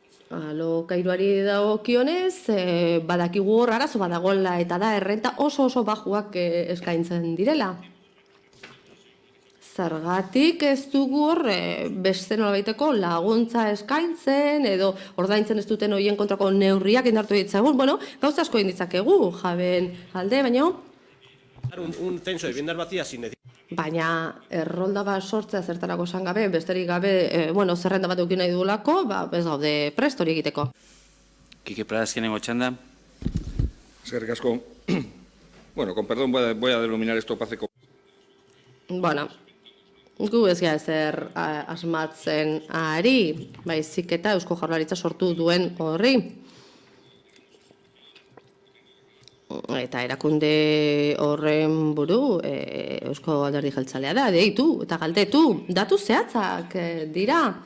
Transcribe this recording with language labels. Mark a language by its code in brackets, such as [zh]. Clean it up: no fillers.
[eu] Alokairuari dagokionez, badakigu hor arazo badagoela eta da errenta oso bajuak eskaintzen direla. Zergatik ez dugu hor beste nolabaiteko laguntza eskaintzen edo ordaintzen ez duten horien kontrako neurriak indartu ditzagun. Gauza asko inditzakegu jaben alde, baina [es] Un censo de viviendas vacías sin [eu] baina errolda bat sortzea zertarako esan gabe, besterik gabe, zerrenda bat eukin nahi dugulako, ez gaude prest hori egiteko. Kike Pradas, kenengo txanda. Eskerrik asko. [es] Con perdón voy a denominar esto paceko. [eu] Gu ez gara ezer asmatzen ari, baizik eta Eusko Jaurlaritza sortu duen horri. Eta erakunde horren buru Eusko Alderdi Jeltzalea da, deitu eta galdetu, datu zehatzak dira.